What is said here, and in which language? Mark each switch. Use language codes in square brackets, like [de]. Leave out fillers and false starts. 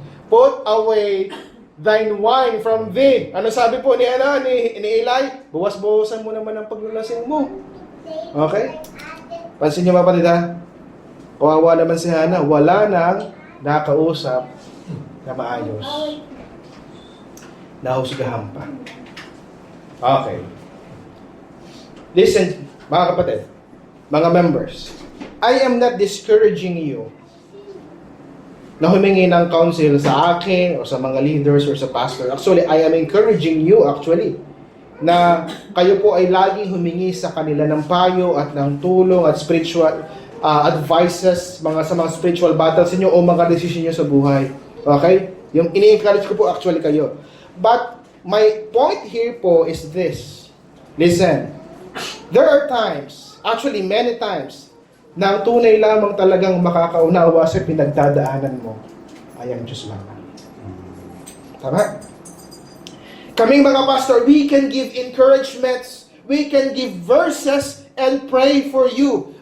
[en] Put away thine wine from thee. [tl] Ano sabi po ni Eli? Buwas-buwasan mo naman ang paglalasing mo. Okay? Pansin niyo mga kapatid, kawawa naman si Hannah. Wala nang nakausap na maayos. Nahusgahan pa. Okay. [en] Listen, mga kapatid, mga members, I am not discouraging you [tl] na humingi ng counsel sa akin o sa mga leaders [en] or sa pastor. Actually, I am encouraging you [tl] na kayo po ay laging humingi sa kanila ng payo at ng tulong at spiritual advices sa mga spiritual battles niyo o mga desisyon niyo sa buhay. Okay? Yung ini-encourage ko po actually kayo. [en] But my point here po is this. Listen. There are times, actually many times, [tl] na ang tunay lamang talagang makakaunawa sa pinagdadaanan mo ay ang Diyos lamang. Tama? Kaming mga pastor, [en] we can give encouragements, we can give verses, and pray for you.